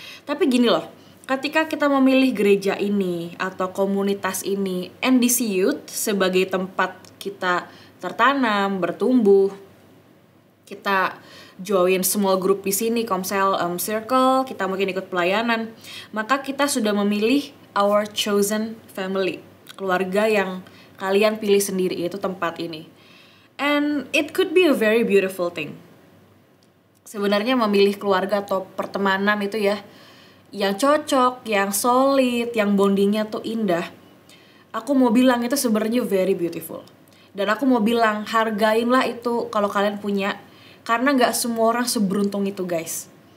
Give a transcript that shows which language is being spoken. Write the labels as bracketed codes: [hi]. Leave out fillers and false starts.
[id] Tapi gini loh, ketika kita memilih gereja ini atau komunitas ini, NDC Youth sebagai tempat kita tertanam, bertumbuh, kita [en] join small group [id] di sini, Komsel Circle, kita mungkin ikut pelayanan, maka kita sudah memilih [en] our chosen family, [id] keluarga yang kalian pilih sendiri, itu tempat ini. [en] And it could be a very beautiful thing. [id] Sebenarnya memilih keluarga atau pertemanan itu ya, yang cocok, yang solid, yang bondingnya tuh indah, aku mau bilang itu sebenarnya [en] very beautiful. [id] Dan aku mau bilang, hargainlah itu kalau kalian punya, karena gak semua orang seberuntung itu guys.